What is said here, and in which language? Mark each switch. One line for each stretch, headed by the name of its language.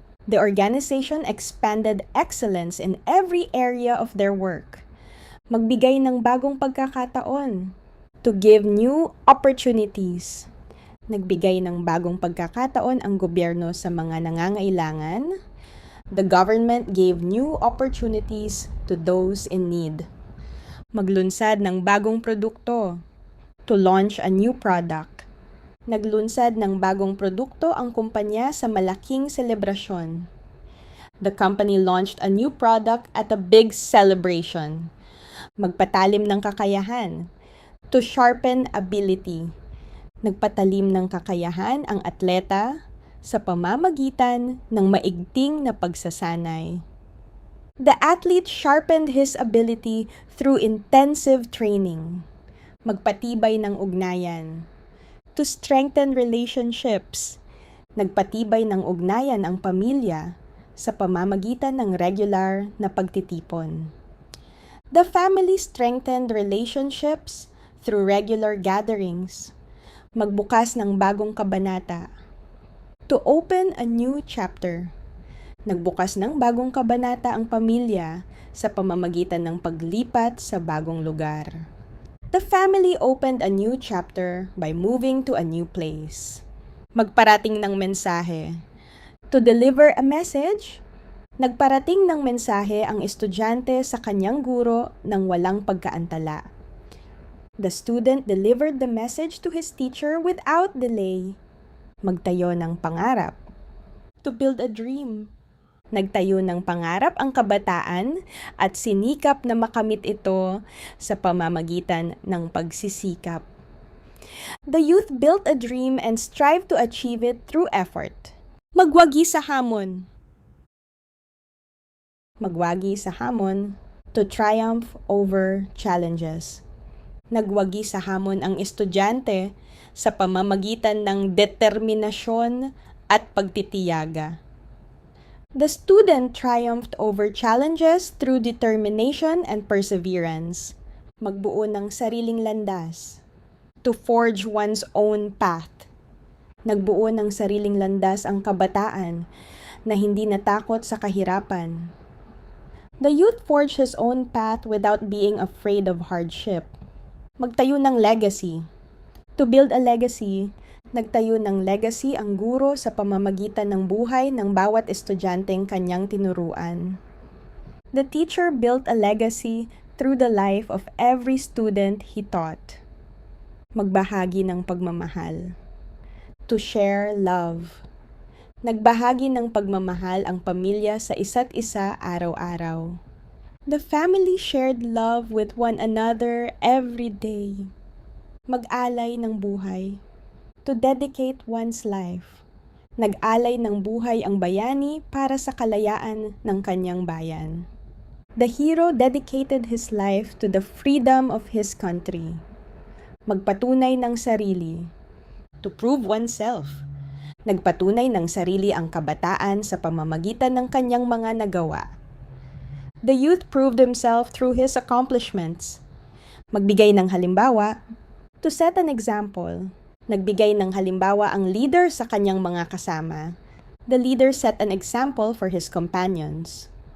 English: The organization expanded excellence in every area of their work.
Filipino: Magbigay ng bagong pagkakataon.
English: To give new opportunities.
Filipino: Nagbigay ng bagong pagkakataon ang gobyerno sa mga nangangailangan.
English: The government gave new opportunities to those in need.
Filipino: Maglunsad ng bagong produkto.
English: To launch a new product.
Filipino: Naglunsad ng bagong produkto ang kumpanya sa malaking selebrasyon.
English: The company launched a new product at a big celebration.
Filipino: Magpatalim ng kakayahan.
English: To sharpen ability.
Filipino: Nagpatalim ng kakayahan ang atleta sa pamamagitan ng maigting na pagsasanay.
English: The athlete sharpened his ability through intensive training.
Filipino: Magpatibay ng ugnayan.
English: To strengthen relationships.
Filipino: Nagpatibay ng ugnayan ang pamilya sa pamamagitan ng regular na pagtitipon.
English: The family strengthened relationships through regular gatherings.
Filipino: Magbukas ng bagong kabanata.
English: To open a new chapter.
Filipino: Nagbukas ng bagong kabanata ang pamilya sa pamamagitan ng paglipat sa bagong lugar.
English: The family opened a new chapter by moving to a new place.
Filipino: Magparating ng mensahe.
English: To deliver a message.
Filipino: Nagparating ng mensahe ang estudyante sa kanyang guro nang walang pagkaantala.
English: The student delivered the message to his teacher without delay.
Filipino: Magtayo ng pangarap.
English: To build a dream.
Filipino: Nagtayo ng pangarap ang kabataan at sinikap na makamit ito sa pamamagitan ng pagsisikap.
English: The youth built a dream and strived to achieve it through effort.
Filipino: Magwagi sa hamon. Magwagi sa hamon.
English: To triumph over challenges.
Filipino: Nagwagi sa hamon ang estudyante sa pamamagitan ng determinasyon at pagtitiyaga.
English: The student triumphed over challenges through determination and perseverance.
Filipino: Magbuo ng sariling landas.
English: To forge one's own path.
Filipino: Nagbuo ng sariling landas ang kabataan na hindi natakot sa kahirapan.
English: The youth forged his own path without being afraid of hardship.
Filipino: Magtayo ng legacy.
English: To build a legacy,
Filipino: nagtayo ng legacy ang guro sa pamamagitan ng buhay ng bawat estudyanteng kanyang tinuruan.
English: The teacher built a legacy through the life of every student he taught.
Filipino: Magbahagi ng pagmamahal.
English: To share love.
Filipino: Nagbahagi ng pagmamahal ang pamilya sa isa't isa araw-araw.
English: The family shared love with one another every day.
Filipino: Mag-alay ng buhay.
English: To dedicate one's life.
Filipino: Nag-alay ng buhay ang bayani para sa kalayaan ng kanyang bayan.
English: The hero dedicated his life to the freedom of his country.
Filipino: Magpatunay ng sarili.
English: To prove oneself.
Filipino: Nagpatunay ng sarili ang kabataan sa pamamagitan ng kanyang mga nagawa.
English: The youth proved himself through his accomplishments.
Filipino: Magbigay ng halimbawa.
English: To set an example.
Filipino: Nagbigay ng halimbawa ang leader sa kanyang mga kasama.
English: The leader set an example for his companions.